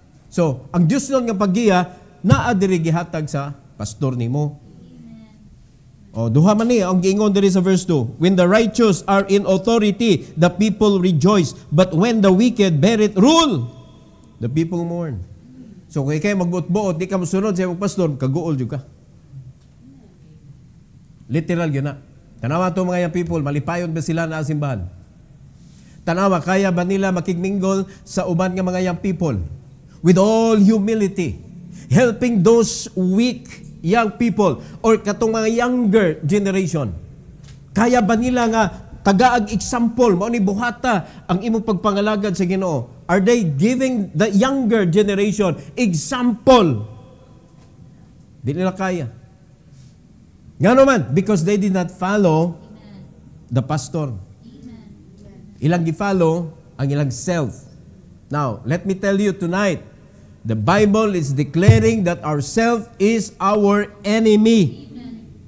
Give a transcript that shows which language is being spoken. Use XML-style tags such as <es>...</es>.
<ceb>So, ang Dios nun nga paggiya, naa diri gihatag sa pastor nimo. O, duha man ni, ang giingon diri sa verse 2.</ceb> <en>When the righteous are in authority, the people rejoice. But when the wicked bear it rule, the people mourn.</en> <ceb>So, kung ikay magbuot-buot, di ka musunod sa iyong pastor, kaguol juga. Literal yun na. Tanawa to mga yung people, malipayon ba sila na simbahan? Tanawa, kaya ba nila makigminggol sa uban nga mga young people?</ceb> <en>With all humility, helping those weak young people or</en> <ceb>katong mga</ceb> <en>younger generation.</en> <ceb>Kaya ba nila nga tagaag example, mao ni buhata ang imong pagpangalagad sa Ginoo?</ceb> <en>Are they giving the younger generation example?</en> <ceb>Di nila kaya. Nga naman,</ceb> <en>because they did not follow the pastor.</en> <ceb>Ilang gi-follow ang ilang self.</ceb> <en>Now, let me tell you tonight, the Bible is declaring that our self is our enemy. Amen.</en>